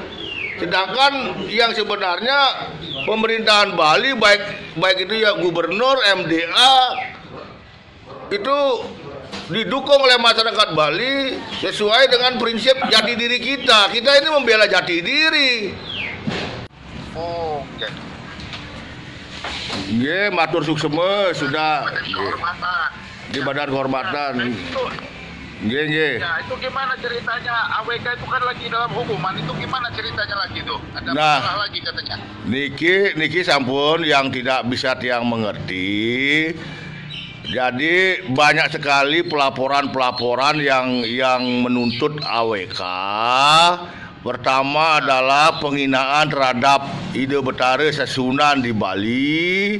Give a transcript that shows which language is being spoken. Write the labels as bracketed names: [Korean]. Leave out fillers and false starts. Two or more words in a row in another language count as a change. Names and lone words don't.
[Indonesian] Sedangkan yang sebenarnya pemerintahan Bali baik itu ya gubernur, MDA itu didukung oleh masyarakat Bali sesuai dengan prinsip jati diri kita. Kita ini membela jati diri. Oh, [Balinese] Nggih, matur sukseme [Indonesian] sudah di badan kehormatan. Nggih. Ya, itu gimana ceritanya? AWK itu kan lagi dalam hukuman. Itu gimana ceritanya lagi tuh? Ada Nah, masalah lagi katanya. [Balinese] Niki sampun [Indonesian] yang tidak bisa tiang mengerti. Jadi banyak sekali pelaporan yang menuntut AWK. Pertama adalah penghinaan terhadap Ide Betara Sesunan di Bali.